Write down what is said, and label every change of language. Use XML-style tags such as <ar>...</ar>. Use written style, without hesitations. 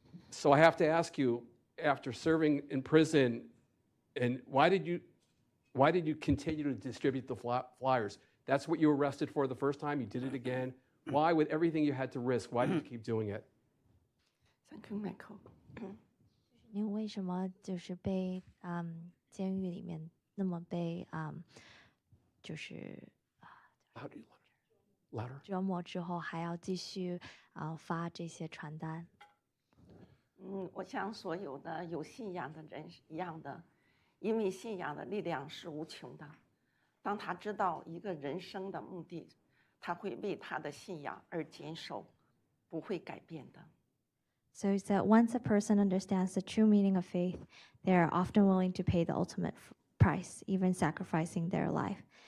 <en>So I have to ask you, after serving in prison, and why did you Why did you continue to distribute the flyers? That's what you were arrested for the first time. You did it again. Why, with everything you had to risk, why did you keep doing it? Thank you, Michael.</en> <zh>您为什么就是被监狱里面那么被就是</zh> <en>Louder.</en> <zh>折磨之后，还要继续发这些传单？我像所有的有信仰的人一样的，因为信仰的力量是无穷的。当他知道一个人生的目的，他会为他的信仰而坚守，不会改变的。</zh> <en>So it's that once a person understands the true meaning of faith, they are often willing to pay the ultimate price, even sacrificing their life.</en>